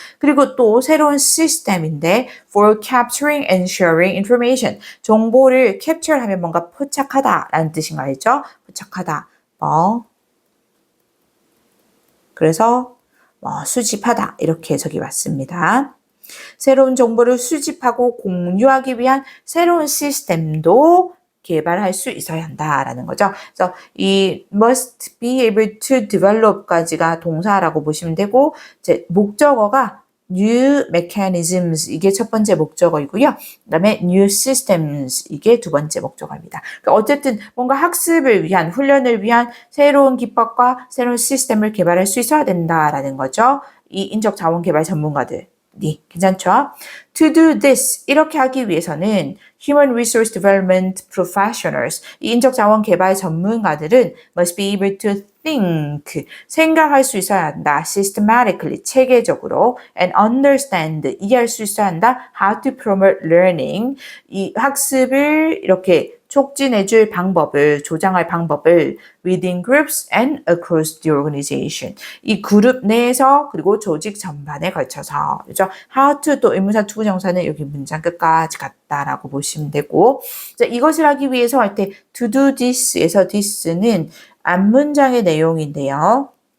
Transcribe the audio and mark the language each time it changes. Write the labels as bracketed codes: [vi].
[ko] 그리고 또 새로운 시스템인데, [en] for capturing and sharing information. [ko] 정보를 capture 하면 뭔가 포착하다라는 뜻인 거 알죠? 포착하다. 그래서 수집하다. 이렇게 해석이 왔습니다. 새로운 정보를 수집하고 공유하기 위한 새로운 시스템도 개발할 수 있어야 한다라는 거죠. 그래서 이 [en] must be able to develop [ko] 까지가 동사라고 보시면 되고 이제 목적어가 new mechanisms 이게 첫 번째 목적어이고요. 그다음에 new systems 이게 두 번째 목적어입니다. 그러니까 어쨌든 뭔가 학습을 위한 훈련을 위한 새로운 기법과 새로운 시스템을 개발할 수 있어야 된다라는 거죠. 이 인적 자원 개발 전문가들 괜찮죠? [en] To do this, [ko] 이렇게 하기 위해서는 [en] Human Resource Development Professionals, [ko] 이 인적자원 개발 전문가들은 [en] must be able to think, [ko] 생각할 수 있어야 한다. Systematically, 체계적으로 and understand, 이해할 수 있어야 한다. [en] How to promote learning, [ko] 이 학습을 이렇게 촉진해줄 방법을, 조장할 방법을 [en] within groups and across the organization. [ko] 이 그룹 내에서 그리고 조직 전반에 걸쳐서, 그죠? How to 또 의문사 투부정사는 여기 문장 끝까지 같다라고 보시면 되고, 자, 이것을 하기 위해서 할 때 [en] to do this [ko] 에서 this는 앞문장의 내용인데요.